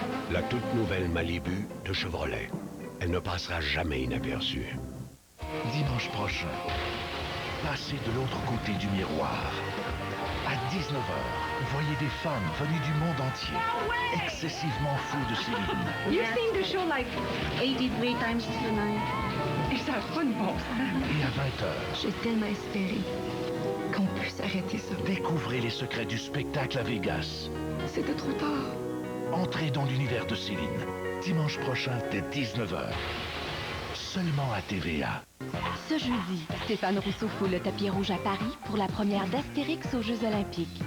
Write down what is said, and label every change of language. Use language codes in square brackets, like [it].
[fr] La toute nouvelle Malibu de Chevrolet. Elle ne passera jamais inaperçue. Dimanche prochain, passez de l'autre côté du miroir. À 19h, voyez des femmes venues du monde entier, excessivement fous de Céline. [en] You've seen the show like 83 times tonight. [fr] Et ça n'a pas de bon sens. Et à 20h, J'ai tellement espéré qu'on puisse arrêter ça. découvrez les secrets du spectacle à Vegas. C'était trop tard. Entrez dans l'univers de Céline. Dimanche prochain, dès 19h. Seulement à TVA. Ce jeudi, Stéphane Rousseau foule le tapis rouge à Paris pour la première d'Astérix aux Jeux Olympiques.